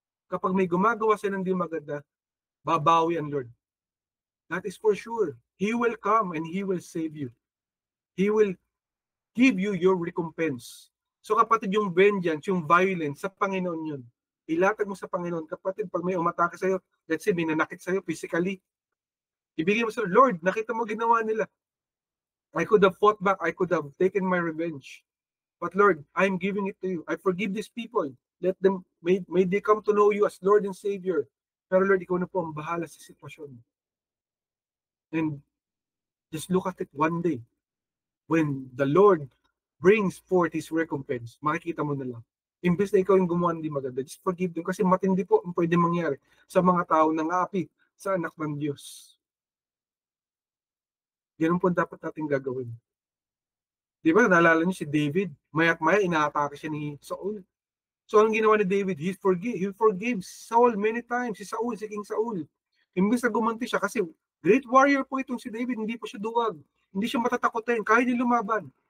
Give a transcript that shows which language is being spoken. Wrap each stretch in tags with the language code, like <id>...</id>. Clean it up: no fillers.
<tl>Kapag may gumagawa siya ng di maganda, babawi ang Lord.</tl> <en>That is for sure. He will come and He will save you. He will give you your recompense.</en> <tl>So kapatid, yung vengeance, yung violence, sa Panginoon yun. Ilatag mo sa Panginoon. Kapatid, pag may umatake sa'yo,</tl> <en>let's say,</en> <tl>may nanakit sa'yo physically, ibigay mo sa Lord, nakita mo ginawa nila.</tl> <en>I could have fought back. I could have taken my revenge. But Lord, I'm giving it to you. I forgive these people. Let them, may they come to know you as Lord and Savior.</en> <tl>Pero Lord, ikaw na po ang bahala sa sitwasyon.</tl> <en>And just look at it one day. When the Lord brings forth His recompense,</en> <tl>makikita mo na lang. Imbes na ikaw yung gumawa hindi maganda,</tl> <en>just forgive them.</en> <tl>Kasi matindi po ang pwede mangyari sa mga tao ng api sa anak ng Diyos. Ganun po dapat natin gagawin. Di ba, naalala niyo si David, maya't-maya inaatake siya ni Saul. So anong ginawa ni David?</tl> <en>He forgave Saul many times. Si Saul, si King Saul.</en> <tl>Imbes na gumanti siya kasi great warrior po itong si David, hindi po siya duwag. Hindi siya matatakotin, kaya niya lumaban.</tl>